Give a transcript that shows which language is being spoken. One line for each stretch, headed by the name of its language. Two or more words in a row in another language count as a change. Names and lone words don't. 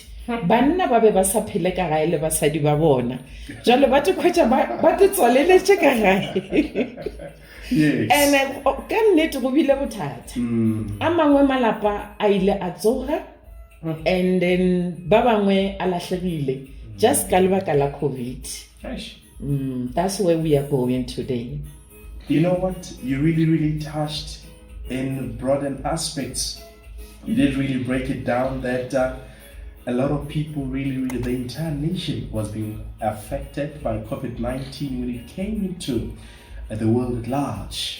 Northern Sotho: Banna ba be ba sa phele ka gae le basadi ba bona, jalo ba te khwetša ba te tswaleletše ka gae. And ka nnete go bile bothata, a mangwe malapa a ile a tsoga,
English: and then
Northern Sotho: ba bangwe a lahlegile just ka lebaka la COVID.
English: That's where we are going today. You know what? You really touched in broader aspects, you did really break it down that a lot of people really, the entire nation was being affected by COVID-19 when it came into the world at large.